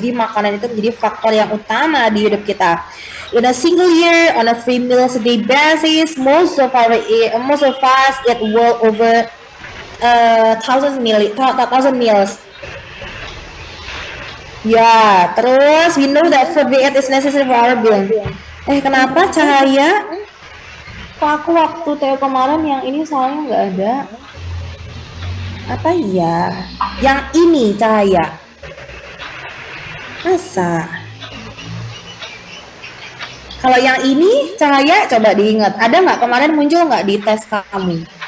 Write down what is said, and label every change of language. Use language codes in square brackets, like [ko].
[id] Jadi makanan itu menjadi faktor yang utama di hidup kita. [en] In a single year, on a 3 meals a day basis, most of us eat well over thousand meals. [id] Ya, terus [en] we know that food we eat is necessary for our being. [id] Kenapa Cahaya? Kok aku waktu Teo kemarin yang ini soalnya nggak ada. Apa iya? Yang ini Cahaya. Masa? Kalau yang ini Cahaya coba diingat. Ada nggak kemarin muncul nggak di tes kamu?